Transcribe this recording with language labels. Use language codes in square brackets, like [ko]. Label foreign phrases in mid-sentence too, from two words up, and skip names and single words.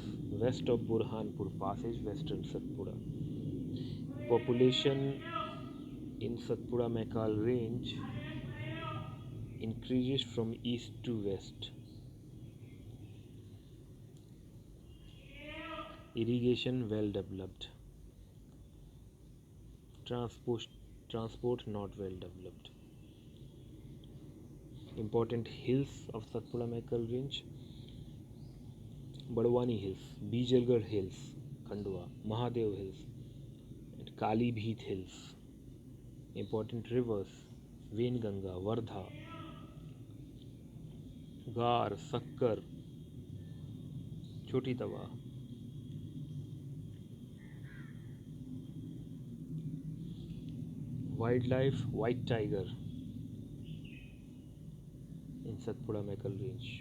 [en] West of Burhanpur Pass is Western Satpura. Population in Satpura Maikal range increases from east to west. Irrigation well developed. Transport, transport not well developed. Important hills of Satpura Maikal range: Badwani Hills, Bijalgarh Hills, Khandwa, Mahadev Hills, and Kali Bheet Hills. Important rivers: Venganga, Vardha, Gar, Sakkar, Choti Tawa. Wildlife: white tiger in Satpura Maikal range.